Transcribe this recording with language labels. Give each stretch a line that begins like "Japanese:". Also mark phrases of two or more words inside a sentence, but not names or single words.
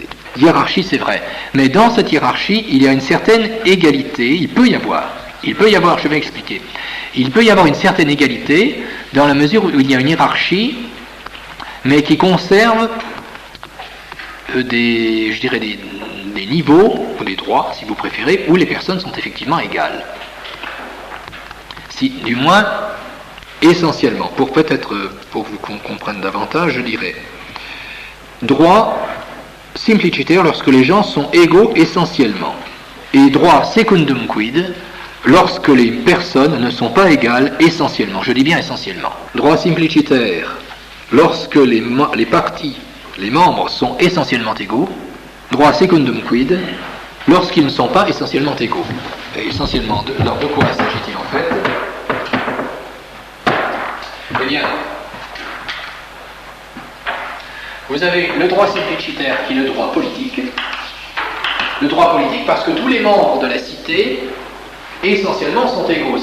French: Hiérarchie, c'est vrai, mais dans cette hiérarchie, il y a une certaine égalité, il peut y avoir, je vais expliquer, il peut y avoir une certaine égalité dans la mesure où il y a une hiérarchie, mais qui conserve des niveaux, ou des droits, si vous préférez, où les personnes sont effectivement égales. Si, du moins, essentiellement, pour vous qu'on comprenne davantage, je dirais, droit simplicitaire lorsque les gens sont égaux essentiellement, et droit
Latin: secundum quid
French: lorsque les personnes ne sont pas égales essentiellement, je dis bien essentiellement. Droit simplicitaire lorsque les parties, les membres sont essentiellement égaux, droit
Latin: secundum quid
French: lorsqu'ils ne sont pas essentiellement égaux. Et essentiellement, de quoi s'agit-il en fait? Eh bien, vous avez le droit simplicitaire qui est le droit politique. Le droit politique parce que tous les membres de la cité, essentiellement, sont égaux.